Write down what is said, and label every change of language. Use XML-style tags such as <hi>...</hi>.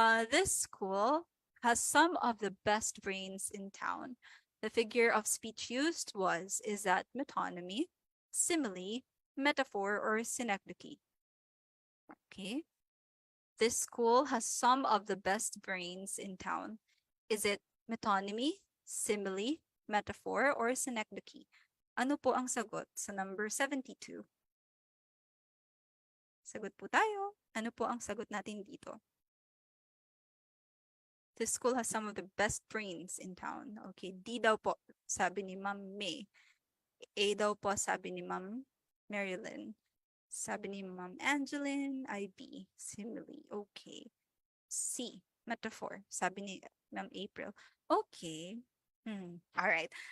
<en>This school has some of the best brains in town. The figure of speech used is that metonymy, simile, metaphor, or synecdoche? Okay. This school has some of the best brains in town. Is it metonymy, simile, metaphor, or synecdoche?</en> <tl>Ano po ang sagot sa number 72? Sagot po tayo. Ano po ang sagot natin dito?</tl> <en>This school has some of the best brains in town.</en> <tl>Okay, D daw po, sabi ni Ma'am May. A daw po, sabi ni Ma'am Marilyn. Sabi ni Ma'am Angeline, ay B, simile. Okay. C, metaphor, sabi ni Ma'am April. Okay. All right.</tl>